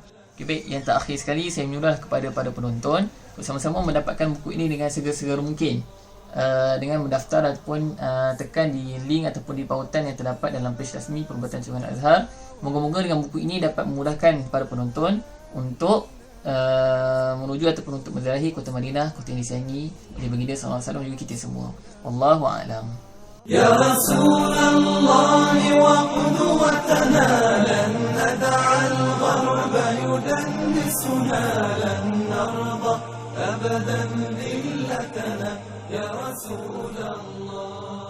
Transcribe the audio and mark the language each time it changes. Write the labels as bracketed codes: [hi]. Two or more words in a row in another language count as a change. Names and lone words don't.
[ms] Okay, baik, yang terakhir sekali saya menyuruh kepada para penonton bersama-sama mendapatkan buku ini dengan segera mungkin, dengan mendaftar ataupun tekan di link ataupun di pautan yang terdapat dalam page rasmi Perubatan Syariah Al-Azhar. Moga-moga dengan buku ini dapat memudahkan para penonton untuk menuju ataupun untuk menziarahi kota Madinah, kota yang disayangi oleh baginda [ar] صلى الله عليه وسلم [ms] juga kita semua. [ar] والله أعلم. يا رسول الله وقدوتنا لن ندع الغرب يدنسونا لن نرضى أبدا ذلتنا يا رسول الله.